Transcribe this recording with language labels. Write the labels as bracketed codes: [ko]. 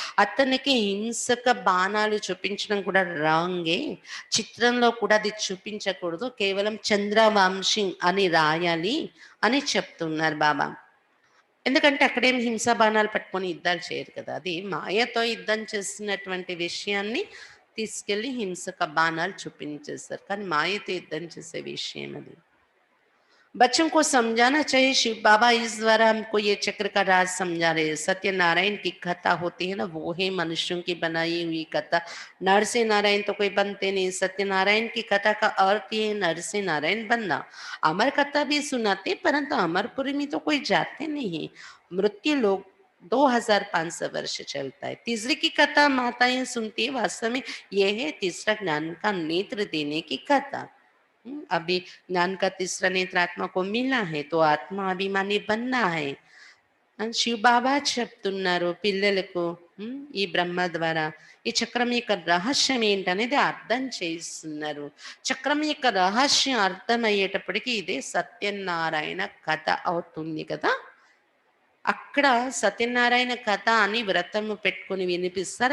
[te] అతనికి హింసక బాణాలు చూపించడం కూడా రాంగే, చిత్రంలో కూడా అది చూపించకూడదు, కేవలం చంద్రవంశీ అని రాయాలి అని చెప్తున్నారు బాబా. ఎందుకంటే అక్కడేం హింసా బాణాలు పట్టుకొని యుద్ధాలు చేయరు కదా! అది మాయతో యుద్ధం చేస్తున్నటువంటి విషయాన్ని తీసుకెళ్ళి హింసక బాణాలు చూపించేస్తారు. కానీ మాయతో యుద్ధం చేసే విషయం అది. [hi] बच्चों को समझाना चाहिए। शिव बाबा इस द्वारा हमको ये चक्र का राज समझा रहे हैं। सत्यनारायण की कथा होती है ना, वो है मनुष्यों की बनाई हुई कथा। नर से नारायण तो कोई बनते नहीं। सत्यनारायण की कथा का अर्थ ये है नर से नारायण बनना। अमर कथा भी सुनाते, परंतु अमरपुरी में तो कोई जाते नहीं। मृत्यु लोग 2500 वर्ष चलता है। तीसरी की कथा माताएं सुनती है। वास्तव में यह है तीसरा ज्ञान का नेत्र देने की कथा। अभी ज्ञान का तीसरा नेत्र आत्मा को मिला है, तो आत्मा अभिमानी बनना है [te] అని శివ బాబా చెప్తున్నారు పిల్లలకు. ఈ బ్రహ్మ ద్వారా ఈ చక్రం యొక్క రహస్యం ఏంటనేది అర్థం చేయిస్తున్నారు. చక్రం యొక్క రహస్యం అర్థమయ్యేటప్పటికి ఇదే సత్యనారాయణ కథ అవుతుంది కదా. అక్కడ సత్యనారాయణ కథ అని వ్రతము పెట్టుకుని వినిపిస్తారు.